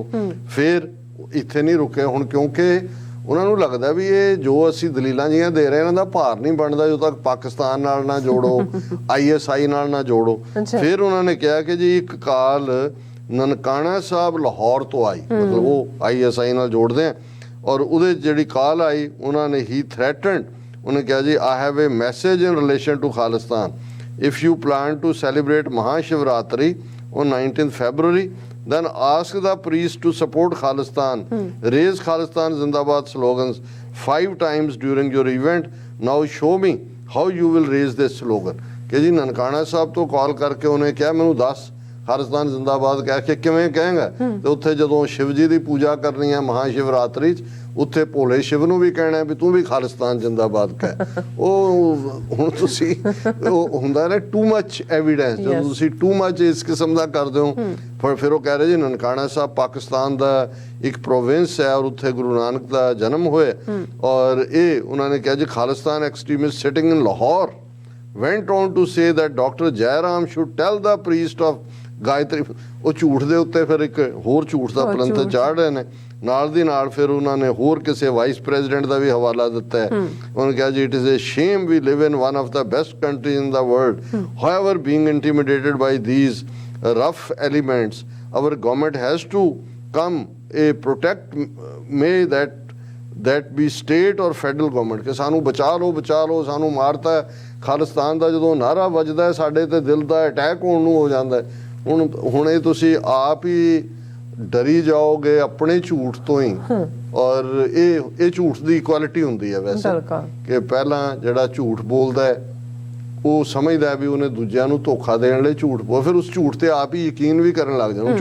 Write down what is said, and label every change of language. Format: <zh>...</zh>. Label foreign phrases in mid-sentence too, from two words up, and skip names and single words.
<pa>ਫਿਰ ਇੱਥੇ ਨਹੀਂ ਰੁਕੇ ਹੁਣ, ਕਿਉਂਕਿ ਉਹਨਾਂ ਨੂੰ ਲੱਗਦਾ ਵੀ ਇਹ ਜੋ ਅਸੀਂ ਦਲੀਲਾਂ ਜੀਆਂ ਦੇ ਰਹੇ ਇਹਨਾਂ ਦਾ ਭਾਰ ਨਹੀਂ ਬਣਦਾ ਜਦੋਂ ਤੱਕ ਪਾਕਿਸਤਾਨ ਨਾਲ ਨਾ ਜੋੜੋ, ISI ਨਾਲ ਨਾ ਜੋੜੋ। ਫਿਰ ਉਹਨਾਂ ਨੇ ਕਿਹਾ ਕਿ ਜੀ ਇੱਕ ਕਾਲ ਨਨਕਾਣਾ ਸਾਹਿਬ ਲਾਹੌਰ ਤੋਂ ਆਈ, ਮਤਲਬ ਉਹ ISI ਨਾਲ ਜੋੜਦੇ ਆ, ਔਰ ਉਹਦੇ ਜਿਹੜੀ ਕਾਲ ਆਈ ਉਹਨਾਂ ਨੇ ਹੀ ਥ੍ਰੈਟਨਡ, ਉਹਨੇ ਕਿਹਾ ਜੀ</pa> <en>I have a message in relation to Khalistan. If you plan to celebrate Mahashivratri on 19th February, then ask the priest to support Khalistan. Raise Khalistan Zindabad slogans 5 times during your event. Now show me how you will raise this slogan.</en> <pa>ਕਿ ਜੀ ਨਨਕਾਣਾ ਸਾਹਿਬ ਤੋਂ ਕਾਲ ਕਰਕੇ ਉਹਨਾਂ ਕਿਹਾ ਮੈਨੂੰ ਦੱਸ ਖਾਲਿਸਤਾਨ ਜ਼ਿੰਦਾਬਾਦ ਕਹਿ ਕੇ ਕਿਵੇਂ ਕਹੇਂਗਾ। ਤਾਂ ਉੱਥੇ ਜਦੋਂ ਸ਼ਿਵ ਜੀ ਦੀ ਪੂਜਾ ਕਰਨੀ ਹੈ ਮਹਾਸ਼ਿਵਰਾਤਰੀ ਉੱਥੇ ਭੋਲੇ ਸ਼ਿਵ ਨੂੰ ਵੀ ਕਹਿਣਾ ਵੀ ਤੂੰ ਵੀ ਖਾਲਿਸਤਾਨ ਜ਼ਿੰਦਾਬਾਦ ਕਹਿ। ਉਹ ਹੁਣ ਤੁਸੀਂ ਉਹ ਹੁੰਦਾ ਨਾ</pa> <en>too much evidence,</en> <pa>ਜਦੋਂ ਤੁਸੀਂ</pa> <en>too much</en> <pa>ਇਸ ਕਿਸਮ ਦਾ ਕਰਦੇ ਹੋ। ਫਿਰ ਉਹ ਕਹਿ ਰਹੇ ਜੀ ਨਨਕਾਣਾ ਸਾਹਿਬ ਪਾਕਿਸਤਾਨ ਦਾ ਇੱਕ ਪ੍ਰੋਵਿੰਸ ਹੈ ਔਰ ਉੱਥੇ ਗੁਰੂ ਨਾਨਕ ਦਾ ਜਨਮ ਹੋਇਆ, ਔਰ ਇਹ ਉਹਨਾਂ ਨੇ ਕਿਹਾ ਜੀ</pa> <en>Khalistan extremist sitting in Lahore went on to say that Dr. Jairam should tell the priest of ਗਾਇਤਰੀ।</en> <pa>ਉਹ ਝੂਠ ਦੇ ਉੱਤੇ ਫਿਰ ਇੱਕ ਹੋਰ ਝੂਠ ਦਾ ਪਲੰਥ ਚਾੜ ਰਹੇ ਨੇ। ਨਾਲ ਦੀ ਨਾਲ ਫਿਰ ਉਹਨਾਂ ਨੇ ਹੋਰ ਕਿਸੇ</pa> <en>vice president</en> <pa>ਦਾ ਵੀ ਹਵਾਲਾ ਦਿੱਤਾ ਹੈ। ਉਹਨੇ ਕਿਹਾ ਜੀ</pa> <en>it is a shame we live in one of the best country in the world, however being intimidated by these rough elements our government has to come a protect may that be state or federal government</en> <pa>ਕਿ ਸਾਨੂੰ ਬਚਾ ਲਓ ਸਾਨੂੰ ਮਾਰਤਾ। ਖਾਲਿਸਤਾਨ ਦਾ ਜਦੋਂ ਨਾਰਾ ਵੱਜਦਾ ਸਾਡੇ ਤੇ ਦਿਲ ਦਾ ਅਟੈਕ ਹੋਣ ਨੂੰ ਹੋ ਜਾਂਦਾ। ਹੁਣ ਇਹ ਤੁਸੀਂ ਆਪ ਹੀ ਡਰੀ ਜਾਓਗੇ ਆਪਣੇ ਝੂਠ ਤੋਂ ਹੀ, ਔਰ ਇਹ ਝੂਠ ਦੀ ਕੁਆਲਿਟੀ ਹੁੰਦੀ ਹੈ ਵੈਸੇ ਕਿ ਪਹਿਲਾਂ ਜਿਹੜਾ ਝੂਠ ਬੋਲਦਾ ਹੈ ਉਹ ਸਮਝਦਾ ਵੀ ਉਹਨੇ ਦੂਜਿਆਂ ਨੂੰ ਧੋਖਾ ਦੇਣ ਲਈ ਝੂਠ ਬੋਲ, ਫਿਰ ਉਸ ਝੂਠ ਤੇ ਆਪ ਹੀ ਯਕੀਨ ਵੀ ਕਰਨ ਲੱਗ ਜਾਂਦਾ।</pa>